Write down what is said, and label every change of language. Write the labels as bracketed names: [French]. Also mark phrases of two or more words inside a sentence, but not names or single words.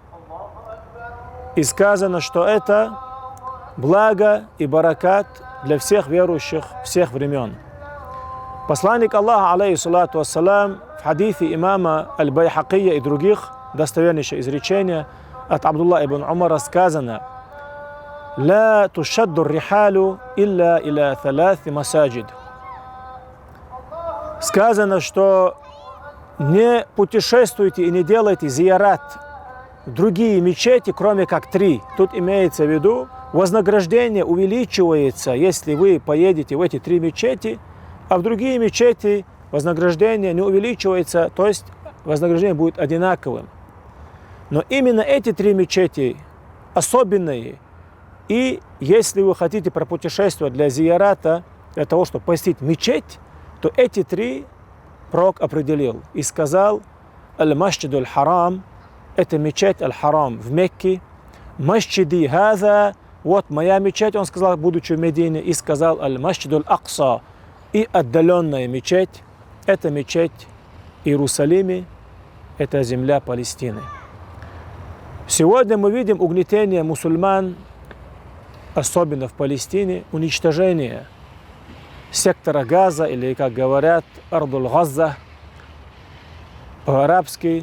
[Russian] И сказано, что это благо и баракат для всех верующих всех времен. Посланник Аллаха, [Arabic] عليه الصلاة والسلام, [Russian] в хадисе имама Аль-Байхакия и других, достовернейшее изречение от Абдулла ибн Умара, сказано: [Arabic] «لا تشد الرحال إلا إلى ثلاثة مساجد». [Russian] Сказано, что не путешествуйте и не делайте зиярат в другие мечети, кроме как 3. Тут имеется в виду, вознаграждение увеличивается, если вы поедете в эти 3 мечети, а в другие мечети вознаграждение не увеличивается, то есть вознаграждение будет одинаковым. Но именно эти 3 мечети особенные, и если вы хотите пропутешествовать для зиярата, для того, чтобы посетить мечеть, то эти 3 пророк определил и сказал: Аль-Масджид Аль-Харам, это мечеть Аль-Харам в Мекке, [Arabic] مسجدي هذا, [Russian] вот моя мечеть, он сказал, будучи в Медине, и сказал Аль-Масджид Аль-Акса, и отдаленная мечеть, это мечеть Иерусалиме, это земля Палестины. Сегодня мы видим угнетение мусульман, особенно в Палестине, уничтожение сектора Газа, или, как говорят, [Arabic] أرض غزة [Russian] по-арабски.